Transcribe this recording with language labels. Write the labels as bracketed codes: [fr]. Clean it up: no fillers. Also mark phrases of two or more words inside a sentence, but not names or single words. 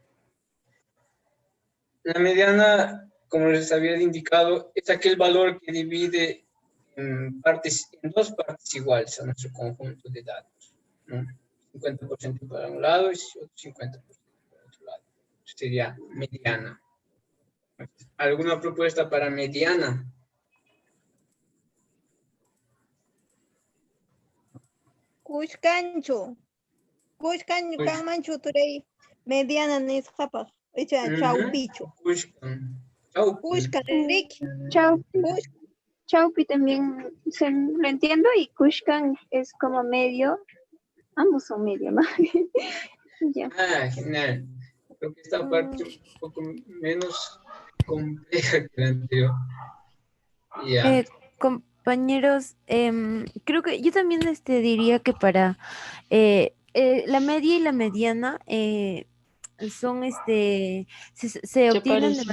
[es] La mediana, como les había indicado, es aquel valor que divide en dos partes iguales a nuestro conjunto de datos, ¿no? 50% para un lado y otro 50% para otro lado. Sería mediana. ¿Alguna propuesta para mediana? [qu] Kushkanchu kanmanchu turay mediana nisqapaq. Chawpichu. Kushkan riki. [es] Chaupi también lo entiendo y Kushkan es como medio, ambos son medio, ¿no? Ya. Genial. Creo que esta parte es un poco menos compleja que la anterior. Ya. Compañeros, creo que yo también diría que para la media y la mediana son se obtienen de